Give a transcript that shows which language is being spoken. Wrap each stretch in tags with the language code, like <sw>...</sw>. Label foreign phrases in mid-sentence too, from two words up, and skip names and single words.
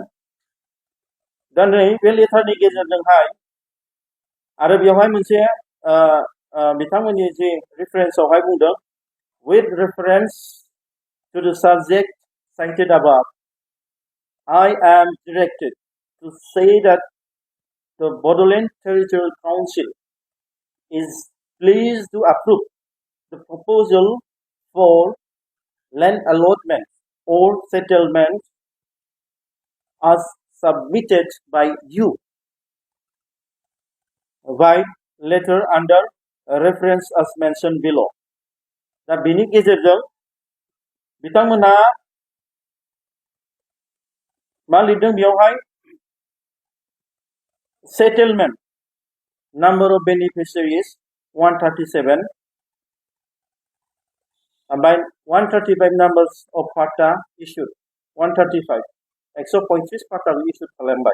<brx>दा नै बे लेटारनि गेजेरजोंहाय आरो बेवहाय मोनसे बिथांमोननि जे रेफारेन्सआवहाय बुंदों</brx> <en>with reference to the subject cited above, I am directed to say that the Bodoland Territorial Council is pleased to approve the proposal for land allotment or settlement as submitted by you by letter under reference as mentioned below।</en> <brx>दा बेनि गेजेरजों बिथांमोना मा लिरदों बेयावहाय</brx> <en>settlement number of beneficiaries</en> <brx>137 ओमफ्राय 135</brx> <en>numbers of patta issued</en> <brx>135 135 पाट्टाखौ इस्युड खालामबाय।</brx>